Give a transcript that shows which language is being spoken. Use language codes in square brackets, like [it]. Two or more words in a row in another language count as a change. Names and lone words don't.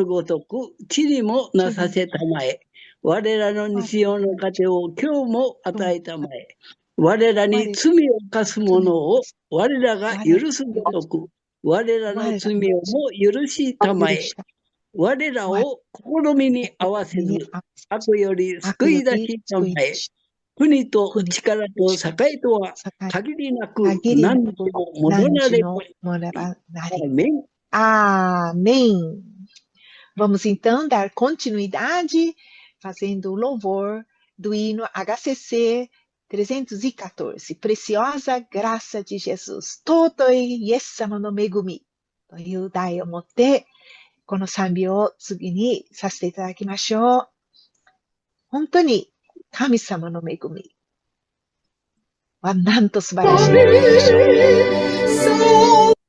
[ja] ごとく、地にもなさせたまえ、我らの日常の糧を今日も与えたまえ、我らに罪を犯す者を我らが許すごとく、我らの罪をも許したまえ、我らを試みに合わせず、悪より救い出したまえ、国と力と栄とは限りなく何日も戻られる。 [pt] Amém. Vamos então dar continuidade fazendo o louvor do hino HCC 314, Preciosa Graça de Jesus. [ja] Totoi Iesama no Megumi. という題をもって、この賛美を次にさせていただきましょう。本当に神様の恵みはなんと素晴らしいのでしょう。